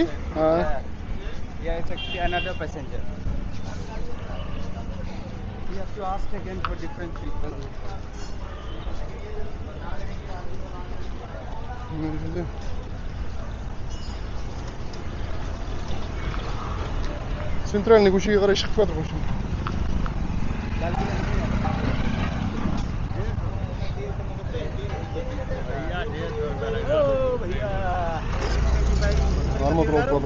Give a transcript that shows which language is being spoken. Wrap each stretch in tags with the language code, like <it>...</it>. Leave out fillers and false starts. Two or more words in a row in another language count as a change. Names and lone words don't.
<en>Yeah, it's actually another passenger. We have to ask again for different people.</en> <kk>Центральный көшеге қарай шығып жатыр көше. Арматура алып жатыр.</kk>